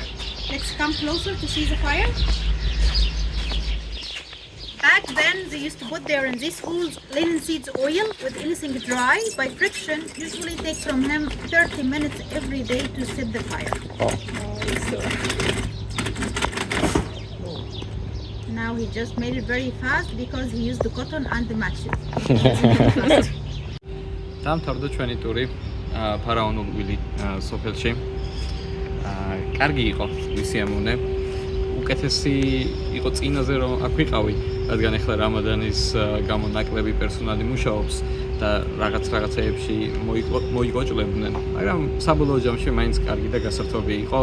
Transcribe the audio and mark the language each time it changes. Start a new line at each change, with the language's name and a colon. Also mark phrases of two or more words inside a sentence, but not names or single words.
English: Let's come closer to see the fire. Back then, they used to put there in these holes linen seeds oil with anything dry. By friction, usually take from him 30 minutes every day to set the fire. Now he just made it very fast because he used the cotton and the matches.
Georgian: დამთავრდა ჩვენი ტური ფარაონულ ვილი სოფელში. კარგი იყო ვისიამოვნე. უკეთესი იყო წინაზე რომ აქ ვიყავი, რადგან ახლა რამადანის გამო ნაკლები პერსონალი მუშაობს და რაღაცეებში მოიგოჭლებდნენ, მაგრამ საბოლოო ჯამში მაინც კარგი და გასართობი იყო.